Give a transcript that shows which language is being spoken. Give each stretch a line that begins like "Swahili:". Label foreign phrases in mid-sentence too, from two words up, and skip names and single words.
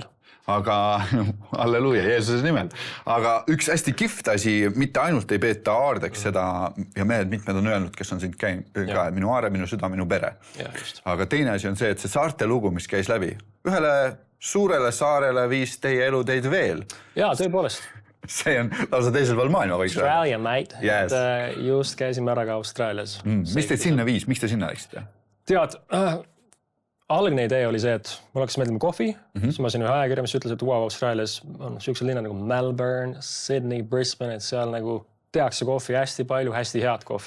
Estonian: Aga halleluja, Jeesuse nimel. Aga üks hästi kihvt asi, mitte ainult ei peeta aardeks seda ja mitmed on öelnud, kes on sind käinud ka, minu aare, minu süda, minu pere. Aga teine asi on see, et see saarte lugu, mis käis läbi, ühele suurele saarele viis teie elu teid veel. Jaa, tõepoolest. See on lausa teisel pool maailma võiks öelda.
English: Australia, mate. Yes.
Estonian: Just käisime ära ka Austraalias. Mis teid sinna viis? Miks te sinna läksite? Tead, algne idee oli see, et mul hakkas meeldima kohvi. Siis ma siin ühe ajakirja, mis ütles, et Austraalias on siuksed linnad nagu Melbourne, Sydney, Brisbane, et seal nagu tehakse kohvi hästi palju, hästi head kohvi.